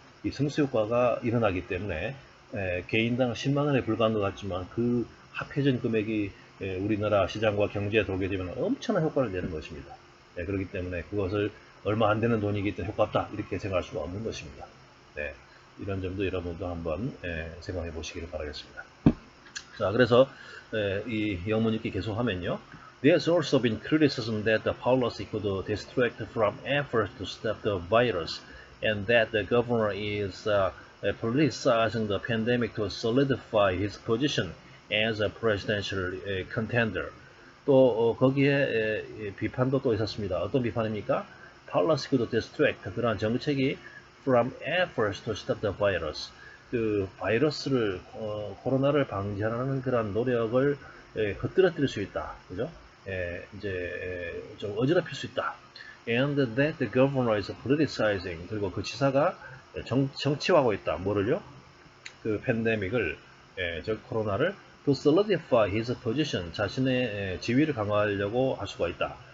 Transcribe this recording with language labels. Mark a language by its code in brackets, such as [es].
[ko] 이 승수효과가 일어나기 때문에 개인당 10만 원에 불과한 것 같지만 그 합해진 금액이 우리나라 시장과 경제에 들어오게 되면 엄청난 효과를 내는 것입니다. 그렇기 때문에 그것을 얼마 안 되는 돈이기 때문에 효과 없다 이렇게 생각할 수가 없는 것입니다. 이런 점도 여러분도 한번 생각해 보시기를 바라겠습니다. 자, 그래서 이 영문 읽기 계속하면요. [en] There's also been criticism that the policy could distract from efforts to stop the virus and that the governor is politicizing the pandemic to solidify his position as a presidential contender. [ko] 또 거기에 비판도 또 있었습니다. 어떤 비판입니까? [en] Policy could distract, [ko] 그러한 정책이 [en] from efforts to stop the virus. [ko] 그 바이러스를 코로나를 방지하는 그런 노력을 헛들어뜨릴 수 있다. 그죠? 이제 좀 어지럽힐 수 있다. [en] And that the governor is politicizing. [ko] 그리고 그 지사가 정치화하고 있다. 뭐를요? 그 팬데믹을, 저 코로나를 [en] to solidify his position. [ko] 자신의 지위를 강화하려고 할 수가 있다.